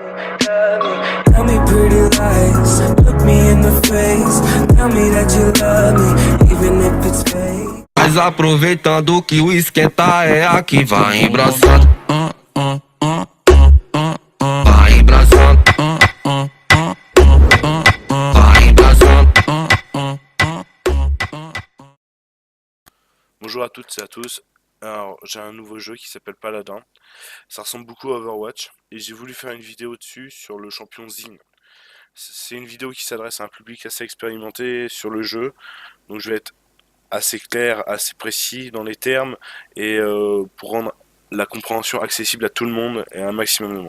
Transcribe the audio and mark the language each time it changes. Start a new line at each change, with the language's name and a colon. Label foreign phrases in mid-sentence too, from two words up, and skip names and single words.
English: Tell me pretty lies, look me in the face. Tell me that you love me, even if it's fake.
Portuguese: Mas aproveitando que o esquenta é aqui, vai embraçando. Vai embraçando. Vai embraçando.
French: Bonjour à toutes et à tous. Alors, j'ai un nouveau jeu qui s'appelle Paladin. Ça ressemble beaucoup à Overwatch et j'ai voulu faire une vidéo dessus sur le champion Zinn. C'est une vidéo qui s'adresse à un public assez expérimenté sur le jeu, donc je vais être assez clair, assez précis dans les termes et pour rendre la compréhension accessible à tout le monde et à un maximum de monde.